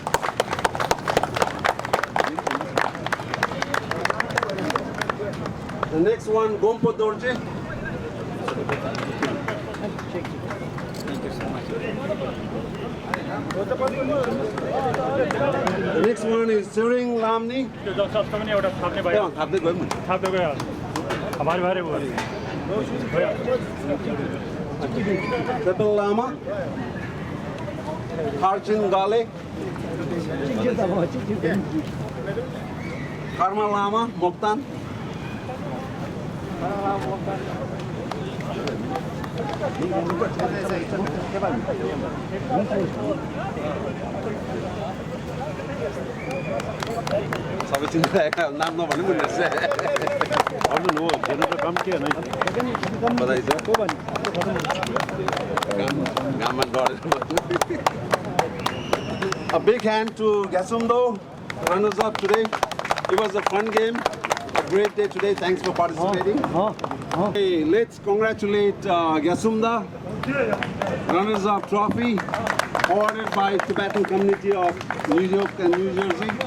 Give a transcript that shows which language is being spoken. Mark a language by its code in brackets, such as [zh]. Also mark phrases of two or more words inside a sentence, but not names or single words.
[en] The next one, Gompo Dorje. The next one is Suring Lamni. Pepel Lama. Harchin Gale. Karma Lama, Moktan. [ne] सबै चिन्ता नाम नभन्नु पनि रहेछ भन्नु हो हेर्नु त काम के हैन बधाई छ को भन्नु गाममा डरेर [en] A big hand to Gasumdo, runners up today. It was a fun game, a great day today. Thanks for participating. Okay, let's congratulate Gasumda, runners up trophy, awarded by Tibetan community of New York and New Jersey.